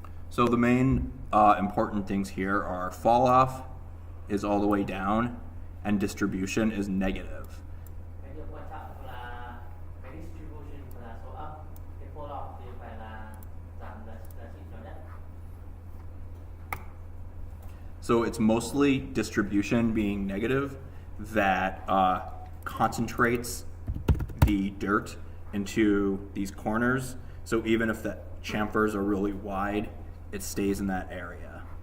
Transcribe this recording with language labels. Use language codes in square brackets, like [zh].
[en] So the main important things here are fall off is all the way down, and distribution is negative. [vi] Cái điều quan trọng là cái distribution phải là số âm, cái fall off thì phải là giảm giá trị nhỏ nhất. [en] So it's mostly distribution being negative that concentrates the dirt into these corners. So even if the chamfers are really wide, it stays in that area.